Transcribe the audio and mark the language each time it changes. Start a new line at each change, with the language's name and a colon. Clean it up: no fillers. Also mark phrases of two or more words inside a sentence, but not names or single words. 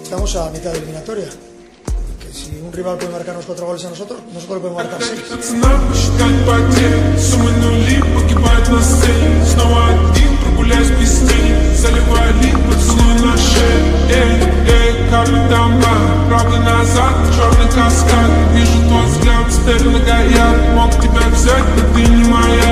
Spanish: estamos a mitad de eliminatoria. Que si un rival puede marcarnos 4 goles a nosotros le podemos marcar 6.
Russian: Правда назад, черный каскад. Вижу твой взгляд, теперь многояд. Мог тебя взять, но ты не моя.